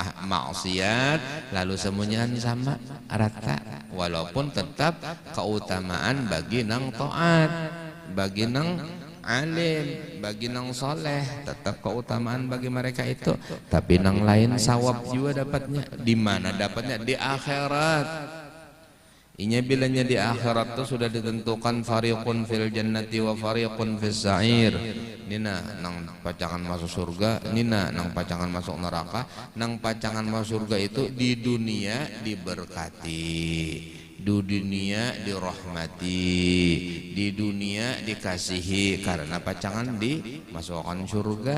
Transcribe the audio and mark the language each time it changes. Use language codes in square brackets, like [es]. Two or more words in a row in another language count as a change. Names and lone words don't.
[bjn] maksiat, lalu semuanya sama rata, walaupun tetap keutamaan bagi nang taat, bagi nang alim, bagi nang soleh, tetap keutamaan bagi mereka itu. Tapi nang lain sawab juga dapatnya. Di mana dapatnya? Di akhirat. Inya bilanya di akhirat itu sudah ditentukan [ar] فريق في الجنة وفريق في السعير. [bjn] Nina nang pacangan masuk surga, nina nang pacangan masuk neraka. Nang pacangan masuk surga itu di dunia diberkati, di dunia dirahmati, di dunia dikasihi karena pacangan dimasukkan surga.